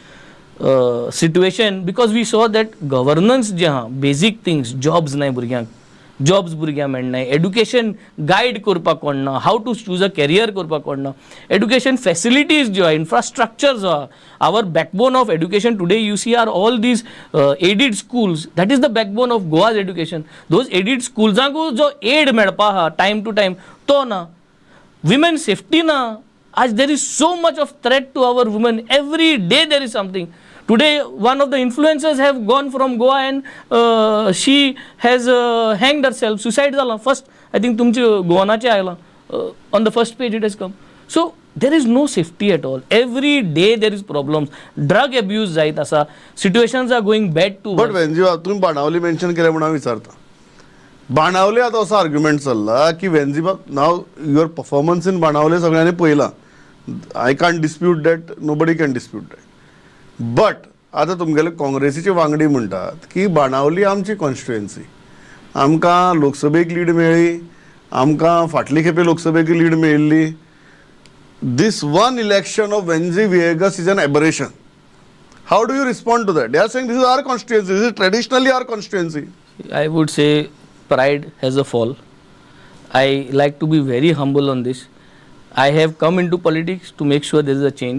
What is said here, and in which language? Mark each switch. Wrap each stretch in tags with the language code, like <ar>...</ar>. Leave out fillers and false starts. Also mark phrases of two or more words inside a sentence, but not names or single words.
<en>situation because we saw that governance</en> <kok>जे आहा</kok> <en>basic things jobs</en> <kok>नाय भुरग्यांक जॉब्स भुरग्यांक मेळनाय</kok> <en>education guide</en> <kok>करपाक कोणना</kok> <en>how to choose a career</en> <kok>करपाक कोणना</kok> <en>education facilities</en> <kok>ज्यो आहा</kok> <en>infrastructure</en> <kok>जो आहा</kok> <en>our backbone of education today you see are all these aided schools that is the backbone of Goa's education those aided schools</en> <kok>जो एड मेळपा आहा</kok> <en>time to time</en> <kok>तो ना</kok> <en>women safety</en> <kok>ना आज</kok> <en>there is so much of threat to our women every day there is something Today, one of the influencers have gone from Goa and she has hanged herself, suicide zala. First, I think</en> <kok>तुमचे गोवानाचे आयला</kok> <en>on the first page it has come. So there is no safety at all. Every day there is problems. Drug abuse</en> <kok>जायत आसा.</kok> <en>Situations are going bad to बट worse.</en> <kok>वेंजी तुम्ही बाणावली</kok> <en>mention</en> <kok>केले म्हणून हांव विचारता. बाणावले आता असो आर्ग्युमेंट चल्ला की वेंजी</kok> <en>now your performance in</en> <kok>बाणावले सगळ्यांनी पळयला.</kok> <en>I can't dispute that, nobody can dispute that.</en> <kok>बट आता तुमगेले काँग्रेसीचे वांगडी म्हणटात की बाणावली आमची कॉन्स्टिट्युएन्सी, आमकां लोकसभेक लीड मेळ्ळी, आमकां फाटली खेपे लोकसभेक लीड मेळिल्ली.</kok> <en>This one election of Venzy Viegas is an aberration. How do you respond to that? They are saying this is our constituency, this is traditionally our constituency. I would say pride has a fall. I like to be very humble on this. I have come into politics to make sure there is a change.</en>